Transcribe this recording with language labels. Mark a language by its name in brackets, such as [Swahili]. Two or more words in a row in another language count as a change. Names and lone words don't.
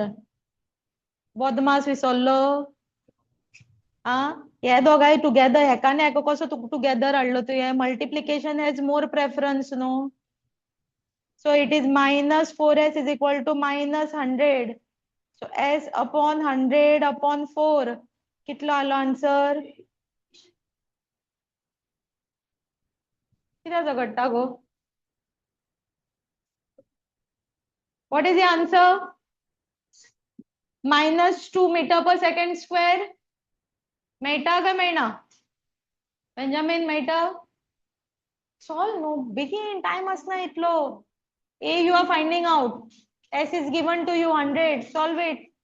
[Konkani] बदमास विसरलो. हे दोगांय टुगेदर, हेका आनी हेका कसो टुगेदर हाडलो तुवें? [English] multiplication has more preference न्हू. So it is -4s is equal to -100. So s upon 100 upon 4. [Konkani] कितलो आलो आन्सर? कित्याचो घडटा गो? [English] What is the answer? -2 meter per second square. [Konkani] मेळटा काय मेळना? बेंजामिन मेळटा? Solve no. Begin. Time asna itlo. [English] A you are finding out. S is given to you 100. Solve it.